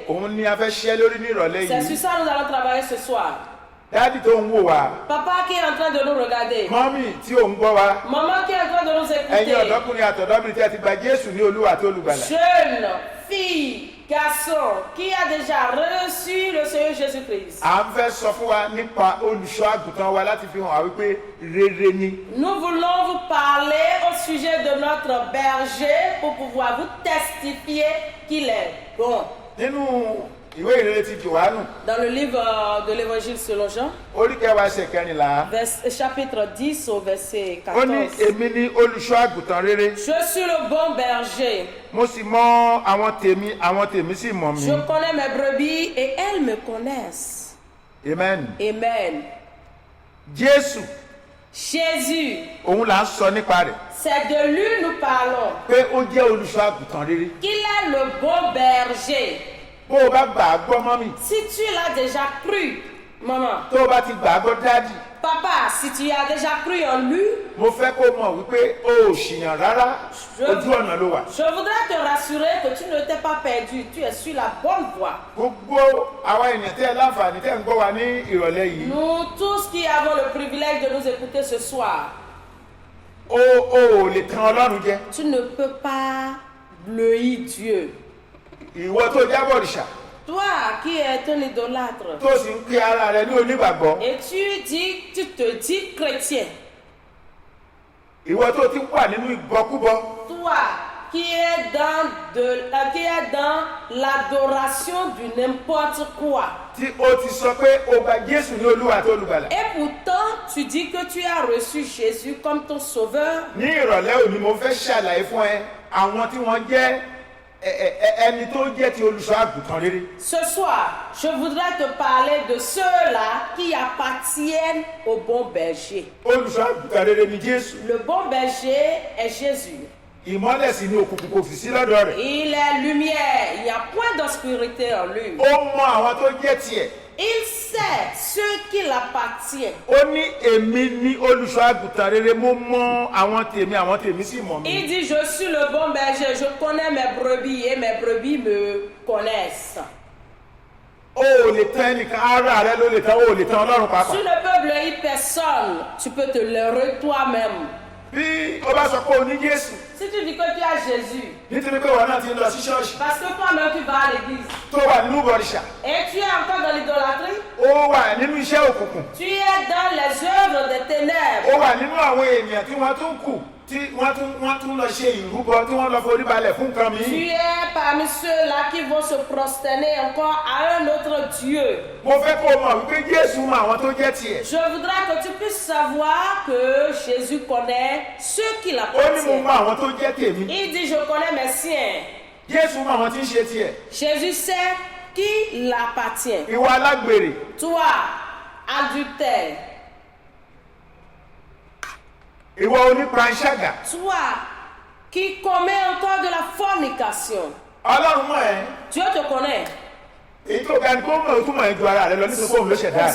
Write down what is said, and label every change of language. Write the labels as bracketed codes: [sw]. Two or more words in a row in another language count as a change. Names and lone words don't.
[fr] C'est sur ça que nous allons travailler ce soir. Papa qui est en train de nous regarder. Maman qui est en train de nous écouter. Jeunes, filles, garçon qui a déjà reçu le Seigneur Jésus-Christ. [yo] À ń fẹ́ sọ fún wa nípa olùṣọ́ àgùntàn wa láti fi hàn wá wípé rere ni. [fr] Nous voulons vous parler au sujet de notre berger pour pouvoir vous testifier qu'il est bon. [yo] Nínú ìwé ìrere ti Jòhánù. [fr] Dans le livre de l'Évangile selon Jean, [yo] Orí kẹwàá ẹsẹ̀ kẹrìnlá. [fr] chapitre 10 au verset [yo] Ó ní [fr] 14. [yo] èmi ni olùṣọ́ àgùntàn rere. [fr] Je suis le bon berger. [yo] Mo sì mọ àwọn tèmi sì mọ̀ mí. [fr] Je connais mes brebis et elles me connaissent. Amen. Amen. [yo] Jésù, [fr] Jésus, [yo] òun là ń sọ nípa rẹ̀. [fr] c'est de lui nous parlons. [yo] Pé ó jẹ́ olùṣọ́ àgùntàn rere. [fr] Qu'il est le bon berger. [yo] Bó o bá gbà á gbọ́ mọ́mì. [fr] Si tu l'as déjà cru, maman, [yo] Tó o bá ti gbà á gbọ́ dádì. [fr] papa, si tu as déjà cru en lui, [yo] Mo fẹ́ kó mọ̀ wípé o ò ṣìyàn rárá. Ojú ọ̀nà ló wà. [fr] je voudrais te rassurer que tu ne t'es pas perdu. Tu es sur la bonne voie. [yo] Gbogbo àwa ènìyàn tẹ́ ẹ láǹfààní tẹ́ ẹ ń gbọ́ wa ní ìrọ̀lẹ́ yìí. [fr] Nous tous qui avons le privilège de nous écouter ce soir, [yo] O ò lè tan Ọlọ́run jẹ. [fr] tu ne peux pas bleuir Dieu. [yo] Ìwọ tó jábọ̀ òrìṣà. [fr] Toi qui es un idolâtre, [yo] Tó sì ń pe ara rẹ ní onígbàgbọ́. [fr] et tu te dis chrétien. [yo] Ìwọ tó ti wà nínú ìbọkúbọ. [fr] Toi qui est dans l'adoration du n'importe quoi. [yo] Tí o ti sọ pé o gba Jésù ní Olúwa tó olùgbàlà. [fr] Et pourtant, tu dis que tu as reçu Jésus comme ton sauveur. [yo] Ní ìrọ̀lẹ́ òní mo fẹ́ ṣàlàyé fún ẹ àwọn tí wọ́n jẹ́ ẹni tó jẹ́ ti olùṣọ́ àgùntàn rere. [fr] Ce soir, je voudrais te parler de ceux-là qui appartiennent au bon berger. [yo] Olùṣọ́ àgùntàn rere ni Jésù. [fr] Le bon berger est Jésus. [yo] Ìmọ́lẹ̀ sì ni òkùnkùn kò sì sí lọ́dọ̀ rẹ̀. [fr] Il est lumière, il n'y a point d'obscurité en lui. [yo] Ó mọ àwọn tó jẹ́ tiẹ̀. [fr] Il sait ceux qui l'appartiennent. [yo] Ó ní èmi ní olùṣọ́ àgùntàn rere, mo mọ àwọn tèmi sì mọ̀ mí. [fr] Il dit, je suis le bon berger, je connais mes brebis et mes brebis me connaissent. [yo] O ò lè tán ẹnìkan, ara rẹ ló lè tán, o ò lè tán Ọlọ́run pàápàá. [fr] Tu ne peux blâmer personne, tu peux te leurrer toi-même. [yo] Bí o bá sọ pé o ní Jésù, [fr] Si tu dis que tu as Jésus, [yo] nítorí pé wọn náà ti ń lọ sí ṣọ́ọ̀ṣì, [fr] parce que toi-même tu vas à l'église, [yo] tó wà nínú bọ̀rìṣà, [fr] et tu es encore dans l'idolâtrie, [yo] ó wà nínú iṣẹ́ òkùnkùn, [fr] tu es dans les œuvres des ténèbres, [yo] ó wà nínú àwọn ènìyàn tí wọ́n tún kù, tí wọ́n tún lọ ṣe ìrúbọ, tí wọ́n lọ forí balẹ̀ fún nǹkan [fr] tu [yo] mi. [fr] es parmi ceux-là qui vont se prosterner encore à un autre Dieu. [yo] Mo fẹ́ kó o mọ̀ wípé Jésù mọ àwọn tó jẹ́ tiẹ̀. [fr] Je voudrais que tu puisses savoir que Jésus connaît ceux qui [yo] Ó ní mo [fr] l'appartiennent. [yo] mọ àwọn tó jẹ́ tèmi. [fr] Il dit, je connais mes siens. [yo] Jésù mọ àwọn tí ń ṣe tiẹ̀. [fr] Jésus sait qui l'appartient. [yo] Ìwọ alágbèrè, [fr] Toi, adultère, [yo] ìwọ onípanṣágà, [fr] toi qui commets encore de la fornication, [yo] Ọlọ́run mọ̀ ẹ́. [fr] Dieu te connaît. [yo] Èyí tó ga ni kó mọ̀ tó mọ̀ ẹ́ ju ara rẹ lọ nítorí pé òun ló ṣẹ̀dá rẹ.